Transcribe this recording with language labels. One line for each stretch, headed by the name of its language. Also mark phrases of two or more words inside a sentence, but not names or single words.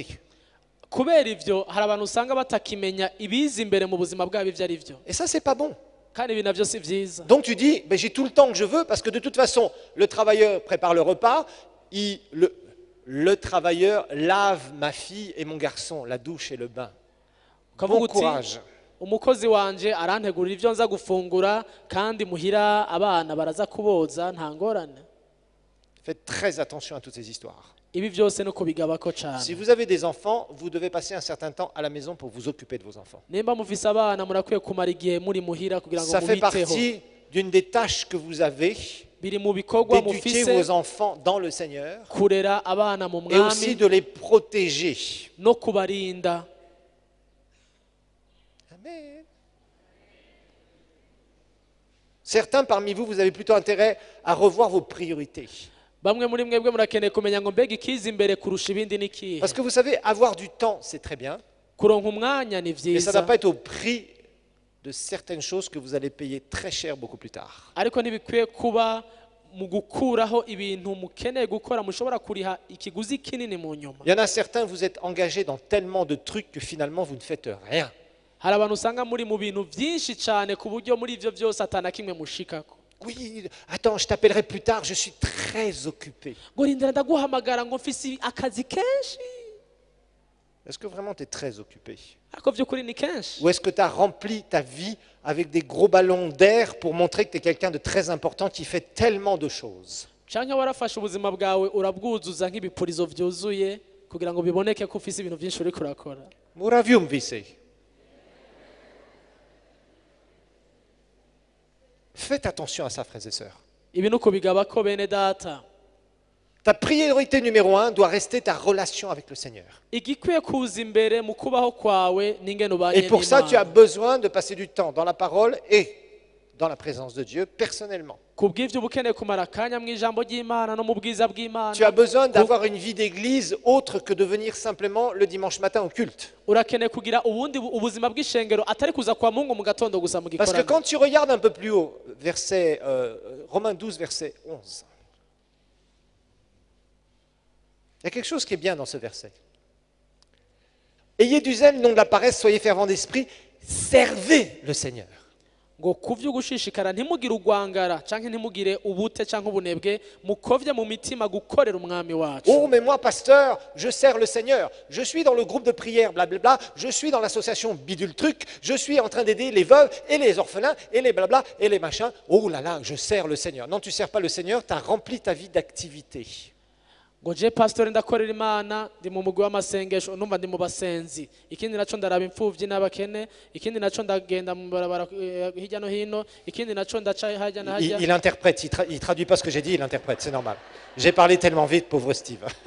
Rundi: Kubera ivyo hari abantu usanga batakimenya ibiza imbere mu buzima bwabo ivyo ari vyo.
French: Et ça, c'est pas bon.
Rundi: Kandi ibi navyo si vyiza.
French: Donc tu dis, ben, j'ai tout le temps que je veux, parce que de toute façon, le travailleur prépare le repas, le travailleur lave ma fille et mon garçon, la douche et le bain. Bon courage.
Rundi: Umukozi wanje arantegurira ivyo nza gufungura kandi muhira abana baraza kuboza nta ngorane.
French: Faites très attention à toutes ces histoires.
Rundi: Ibi vyose no kubigabako cyane.
French: Si vous avez des enfants, vous devez passer un certain temps à la maison pour vous occuper de vos enfants.
Rundi: Nimba mufise abana murakwiye kumara igihe muri muhira kugira ngo
French: Ça fait
Rundi: mubiteho.
French: partie d'une des tâches que vous avez
Rundi: Biri mu bikorwa
French: d'éduquer
Rundi: mufise
French: vos enfants dans le Seigneur
Rundi: kurera abana mu
French: et aussi
Rundi: mwami
French: de les protéger.
Rundi: no kubarinda. Amen.
French: Certains parmi vous, vous avez plutôt intérêt à revoir vos priorités.
Rundi: Bamwe muri mwebwe murakeneye kumenya ngo mbega ikiza imbere kurusha ibindi nikihe.
French: Parce que vous savez, avoir du temps, c'est très bien,
Rundi: Kuronka umwanya ni
French: mais ça ne
Rundi: vyiza.
French: doit pas être au prix de certaines choses que vous allez payer très cher beaucoup plus tard.
Rundi: Ariko ntibikwiye kuba mu gukuraho ibintu mukeneye gukora mushobora kuriha ikiguzi kinini mu nyuma.
French: Il y en a certains, vous êtes engagés dans tellement de trucs que finalement vous ne faites rien.
Rundi: Hari abantu usanga muri mu bintu byinshi cyane ku buryo muri ivyo byose atana kimwe mushikako.
French: Oui, attends, je t'appellerai plus tard, je suis très occupé.
Rundi: Ngo rindira ndaguhamagara ngo mfise akazi kenshi.
French: Est-ce que vraiment tu es très occupé?
Rundi: Ariko vy'ukuri ni kenshi.
French: Ou est-ce que tu as rempli ta vie avec des gros ballons d'air pour montrer que tu es quelqu'un de très important qui fait tellement de choses?
Rundi: Canke warafashe ubuzima bwawe urabwuzuza nk'ibipurizo vyuzuye kugira ngo biboneke ko ufise ibintu byinshi uriko urakora. Muravium vise.
French: Faites attention à ça, frères et sœurs.
Rundi: Ibi nuko bigabako bene data.
French: Ta priorité numéro 1 doit rester ta relation avec le Seigneur.
Rundi: Igikwiye kuza imbere mu kubaho kwawe n'ingene ubanye
French: Et pour ça, tu as
Rundi: n'Imana.
French: besoin de passer du temps dans la parole et dans la présence de Dieu personnellement.
Rundi: Kubw'ivyo ubukeneye kumara akanya mu ijambo ry'Imana no mu bwiza bw'Imana.
French: Tu as besoin d'avoir une vie d'église autre que de venir simplement le dimanche matin au culte.
Rundi: Urakeneye kugira ubundi ubuzima bw'ishengero atari kuza kwa Mungu mu gatondo gusa mu
French: Parce que
Rundi: gikorano.
French: quand tu regardes un peu plus haut, Romains 12, verset 11, il y a quelque chose qui est bien dans ce verset. Ayez du zèle, non de la paresse, soyez fervents d'esprit, servez le Seigneur.
Rundi: Ngo kuvyo gushishikara ntimugire ugwangara canke ntimugire ubute canke ubunebwe mukovye mu mitima gukorera umwami wacu.
French: Oh, mais moi, pasteur, je sers le Seigneur. Je suis dans le groupe de prière, blablabla. Je suis dans l'association Bidule Truc. Je suis en train d'aider les veuves et les orphelins et les blabla et les machins. Oh là là, je sers le Seigneur. Non, tu ne sers pas le Seigneur, tu as rempli ta vie d'activité.
Rundi: Ngo je pastor ndakorera Imana ndi mu mugwi w'amasengesho numva ndi mu basenzi. Ikindi naco ndaraba imfuvyi n'abakene, ikindi naco ndagenda mu barabara hirya no hino, ikindi naco ndaca hajya na hajya.
French: Il interprète, il traduit pas ce que j'ai dit, il interprète, c'est normal. J'ai parlé tellement vite, pauvre Steve.